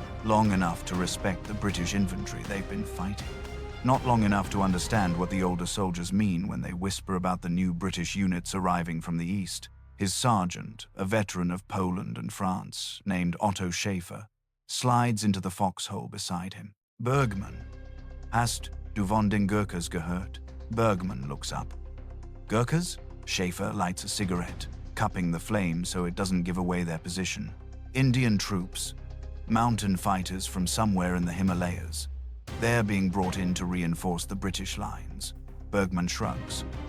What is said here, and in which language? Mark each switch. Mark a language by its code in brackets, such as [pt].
[en] Long enough to respect the British infantry they've been fighting. Not long enough to understand what the older soldiers mean when they whisper about the new British units arriving from the east. His sergeant, a veteran of Poland and France, named Otto Schäfer, slides into the foxhole beside him. [de] Bergmann, "Hast du von den Gurkhas gehört?" [en] Bergmann looks up. Gurkhas? Schäfer lights a cigarette, cupping the flame so it doesn't give away their position. Indian troops, mountain fighters from somewhere in the Himalayas. They're being brought in to reinforce the British lines. Bergmann shrugs.